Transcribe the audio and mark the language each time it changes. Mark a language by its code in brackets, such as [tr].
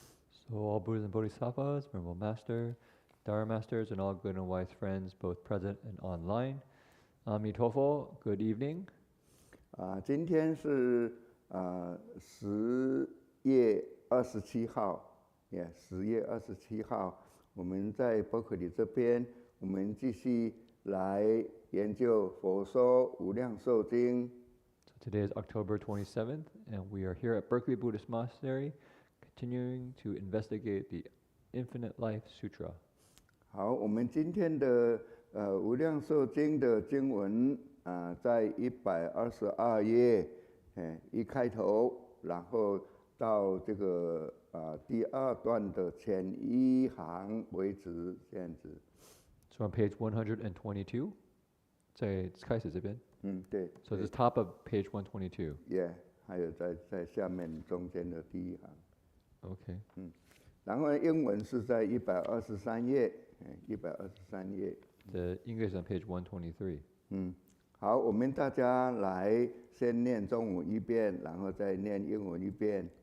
[en] So all Buddhas and Bodhisattvas, Venerable Master, Dharma Masters, and all good and wise friends, both present and online. Amitabha, good evening. [zh] 今天是10月27号，10月27号，我们在伯克利这边，我们继续来研究佛说无量寿经。 [en] So today is October 27th, and we are here at Berkeley Buddhist Monastery, continuing to investigate the Infinite Life Sutra. [zh] 好，我们今天的无量寿经的经文在122页，一开头，然后到这个第2段的前1行为止，这样子。 [en] So on page 122, [zh] 在开始这边。对。 [en] So it's top of page 122. [zh] Yeah， 还有在下面中间的第1行。 OK。然后英文是在123页，123页。 [en] The English on page 123. [zh] 好，我们大家来先念中文一遍，然后再念英文一遍。